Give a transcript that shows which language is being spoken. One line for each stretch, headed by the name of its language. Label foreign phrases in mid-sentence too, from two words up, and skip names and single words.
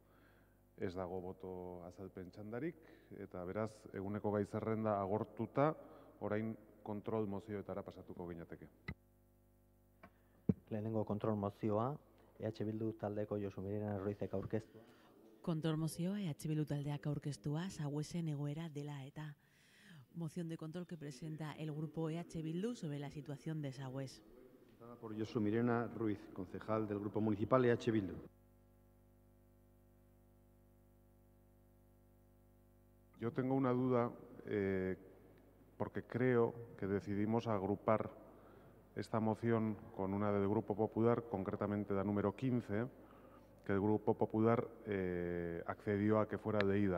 Basque: Ez dago boto azalpen txandarik, eta beraz, eguneko gai zerrenda agortuta, orain kontrol mozioetara pasatuko ginateke. Lehenengo kontrol mozioa, EH Bildu taldeko Josu Mirena Ruizek aurkeztua. Kontrol mozioa, EH Bildu taldeak aurkeztua, Sagüesen egoera dela eta
Spanish: moción de control que presenta el grupo EH Bildu sobre la situación de Sagües. Por Josu Mirena Ruiz, concejal del grupo municipal EH Bildu. Yo tengo una duda, porque creo que decidimos agrupar esta moción con una del Grupo Popular, concretamente la número 15, que el Grupo Popular accedió a que fuera leída.